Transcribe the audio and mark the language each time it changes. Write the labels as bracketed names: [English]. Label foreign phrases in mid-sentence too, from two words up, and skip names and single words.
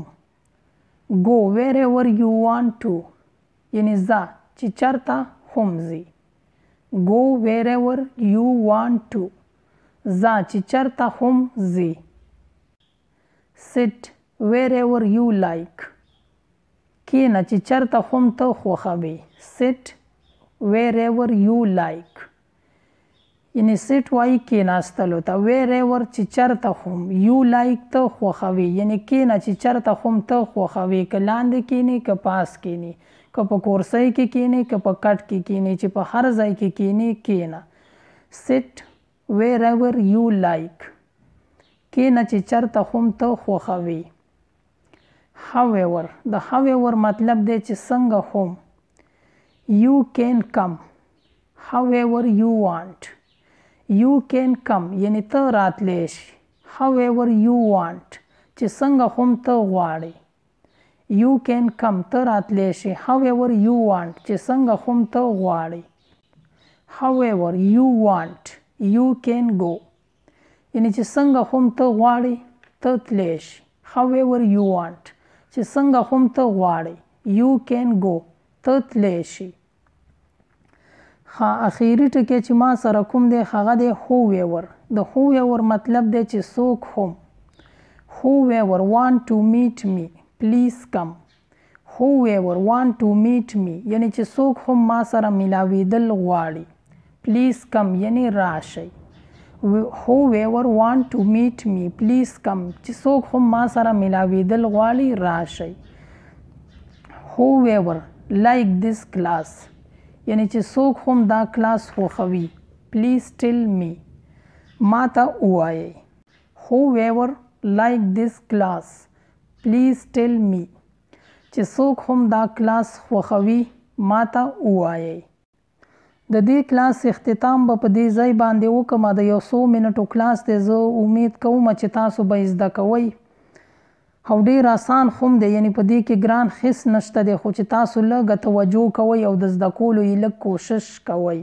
[English] go wherever you want to [Pashto] یعنی ځه چې چرته هم ځي. [English] go wherever you want to [Pashto] ځه چې چرته هم ځي. [English] sit wherever you like [Pashto] کینه چې چرته هم ته خوښوي. [English] sit wherever you like [Pashto] یعنی sit وایي کیناستلو ته. wherever چې چرته هم. [English] you like [Pashto] ته خوښوي یعنی کینه چې چرته هم ته خوښوي. که لاندې کینی که پاس کینی که په کورسۍ کې کینی که په کټ کې کینی چې په هر ځای کې کینی کینه. [English] sit wherever you like [Pashto] کینه چې چرته هم ته خوښوي. however. د however مطلب دی چې څنګه هم. [English] you can come however you want. you can come [Pashto] یعنی ته راتلی شي. [English] however you want [Pashto] چې څنګه هم ته غواړي. [English] You can come [Pashto] ته راتلی شي. [English] However you want [Pashto] چې څنګه هم ته غواړې. [English] However you want you can go [Pashto] یعنی چې څنګه هم ته غواړې ته تلی شي. [English] However you want [Pashto] چې څنګه هم ته غواړې [English] you can go [Pashto] ته تلی شي. اخیری ټکی چې ما سره کوم دی هغه دی whoever. د whoever مطلب دی چې څوک هم. [English] Whoever want to meet me please come. Whoever want to meet me [Pashto] یعنی چې څوک هم ما سره ملاویدل غواړي. [English] Please come [Pashto] یعنی راشئ. [English] Whoever want to meet me please come [Pashto] چې څوک هم ما سره ملاویدل غواړي راشئ. [English] Whoever like this class [Pashto] یعنی چې څوک هم دا کلاس خوښوي. [English] Please tell me [Pashto] ما ته ووایئ. [English] Whoever like this class please tell me [Pashto] چې څوک هم دا کلاس خوښوي ما ته ووایئ. د دې کلاس اختتام به په دې ځای باندې وکړم. د یو څو منټو کلاس دی. زه امید کوم چې تاسو به زده کوئ او ډیر آسان هم دی. یعنی په دې کې ګران هیڅ نشته دی خو چې تاسو لږه توجه کوئ او د زده کولو یې لږ کوشش کوئ.